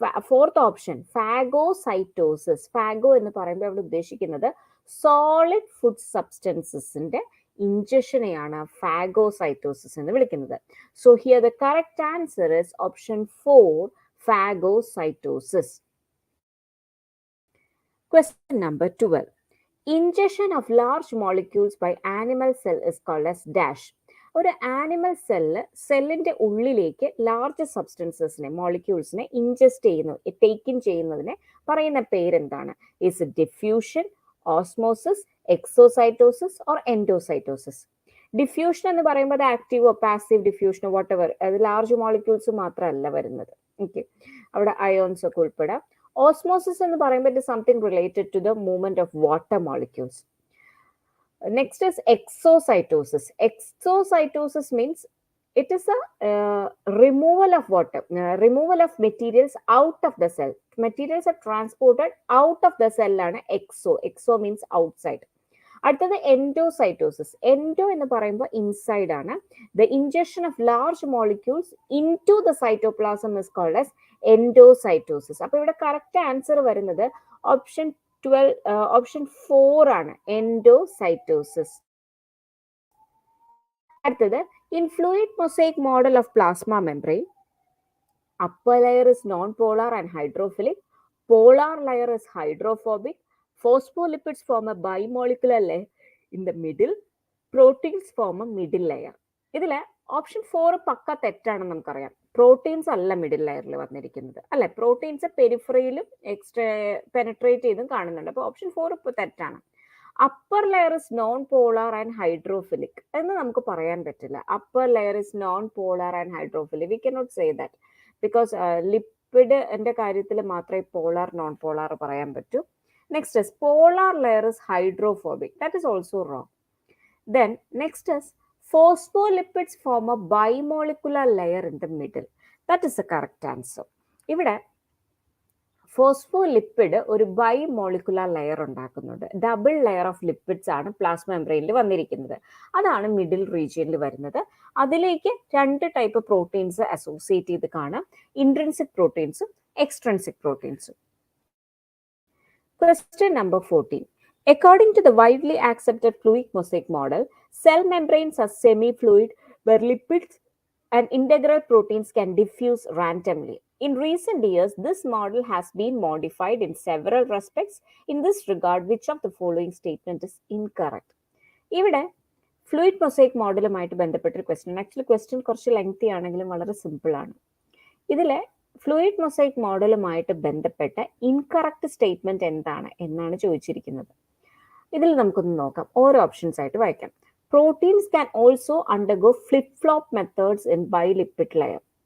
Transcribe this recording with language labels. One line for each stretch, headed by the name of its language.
Malayalam: Fourth option phagocytosis. Fargo എന്ന് പറയുമ്പോൾ അവിടെ ഉദ്ദേശിക്കുന്നത് സോളിഡ് ഫുഡ് സബ്സ്റ്റൻസസിന്റെ ഇൻജക്ഷനെയാണ് ഫാഗോസൈറ്റോസിസ് എന്ന് വിളിക്കുന്നത്.
English: So here the correct answer is option 4, phagocytosis. Question number 12. Ingestion of large molecules by animal cell is called as dash.
Malayalam: ഒരു animal സെല്ലിന്റെ ഉള്ളിലേക്ക് large സബ്സ്റ്റൻസസിനെ മോളിക്യൂൾസിനെ ingest ചെയ്യുന്നു, ടേക്കിൻ ചെയ്യുന്നതിനെ പറയുന്ന പേരെന്താണ്?
English: Is it diffusion, osmosis, exocytosis or endocytosis?
Malayalam: Diffusion എന്ന് പറയുമ്പോൾ അത് ആക്റ്റീവോ പാസീവ് ഡിഫ്യൂഷനോ
English: whatever,
Malayalam: അത് ലാർജ് മോളിക്യൂൾസ് മാത്രമല്ല വരുന്നത്. ഓക്കെ, അവിടെ അയോൺസ് ഒക്കെ ഉൾപ്പെടാം. ഓസ്മോസിസ് എന്ന് പറയുമ്പോൾ
English: It is something related to the movement of water molecules. Next is exocytosis. Exocytosis means it is a removal of water, removal of materials out of the cell. Materials are transported out of the cell ആണ് exo. Exo means outside.
Malayalam: അടുത്തത് endoscytosis. Endo എന്ന് പറയുമ്പോൾ inside ആണ്.
English: The ingestion of large molecules into the cytoplasm is called as endocytosis.
Malayalam: അപ്പോൾ ഇവിടെ correct answer വരുന്നത് option 4 ആണ്, endocytosis. അടുത്തത്
English: In fluid mosaic model of plasma membrane, upper layer is non-polar and hydrophilic, polar layer is hydrophobic, phospholipids form a bimolecular layer in the middle, proteins form a middle layer.
Malayalam: ഇതില് option 4 പക്ക തെറ്റാണെന്ന് നമുക്കറിയാം. Proteins അല്ല middle ലെയറിൽ വന്നിരിക്കുന്നത് അല്ലെ, proteins പെരിഫറിയിലും extra penetrate ചെയ്തും കാണുന്നുണ്ട്. അപ്പോൾ ഓപ്ഷൻ 4 ഇപ്പോൾ തെറ്റാണ്.
English: upper layer is non polar and hydrophilic
Malayalam: എന്ന് നമുക്ക് പറയാൻ പറ്റില്ല.
English: upper layer is non polar and hydrophilic, we cannot say that because
Malayalam: ലിപ്പിഡിന്റെ കാര്യത്തിൽ മാത്രമേ പോളാർ നോൺ പോളാർ പറയാൻ പറ്റൂ.
English: Next is polar layer is hydrophobic, that is also wrong. Then next is phospholipids form a bimolecular layer in the middle. That is the correct answer.
Malayalam: ഇവിടെ phospholipid ഒരു ബൈമോളിക്കുലർ layer ഉണ്ടാക്കുന്നുണ്ട്. Double layer of lipids ആണ് plasma മെംബ്രെയിനിൽ വന്നിരിക്കുന്നത്. അതാണ് middle റീജിയനിൽ വരുന്നത്. അതിലേക്ക് 2 type proteins associate ചെയ്ത് കാണാം, intrinsic പ്രോട്ടീൻസും extrinsic പ്രോട്ടീൻസും.
English: Question number 14. According to the widely accepted fluid mosaic model, cell membranes are semi-fluid where lipids and integral proteins can diffuse randomly. In recent years, this model has been modified in several respects. In this regard, which of the following statement is incorrect?
Malayalam: ഇവിടെ fluid mosaic മോഡലുമായിട്ട് ബന്ധപ്പെട്ടൊരു question. Actually question കുറച്ച് lengthy ആണെങ്കിലും വളരെ simple ആണ്. ഇതിലെ fluid mosaic മോഡലുമായിട്ട് ബന്ധപ്പെട്ട incorrect statement എന്താണ് എന്നാണ് ചോദിച്ചിരിക്കുന്നത്. ഇതിൽ നമുക്കൊന്ന് നോക്കാം, ഓരോ ഓപ്ഷൻസ് ആയിട്ട് വായിക്കാം.
English: Proteins can also undergo flip flop methods in bilipid layer.